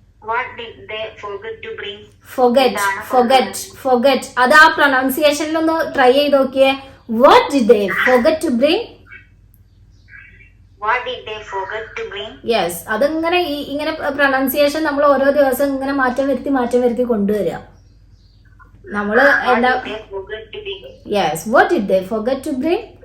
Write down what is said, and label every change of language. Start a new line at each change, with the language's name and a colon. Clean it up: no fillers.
English: What did they forget to bring? Forget.
Malayalam: അത് ആ പ്രൊനൗൺസിയേഷനിൽ ഒന്ന് ട്രൈ ചെയ്ത് നോക്കിയേ.
English: What did they forget to bring? What did they forget to bring?
Malayalam: Yes, അതിങ്ങനെ ഇങ്ങനെ പ്രൊനൗൺസിയേഷൻ നമ്മൾ ഓരോ ദിവസം ഇങ്ങനെ മാറ്റം വരുത്തി കൊണ്ടുവരിക. നമ്മള് എന്താ?
English: Yes, what did they forget to bring?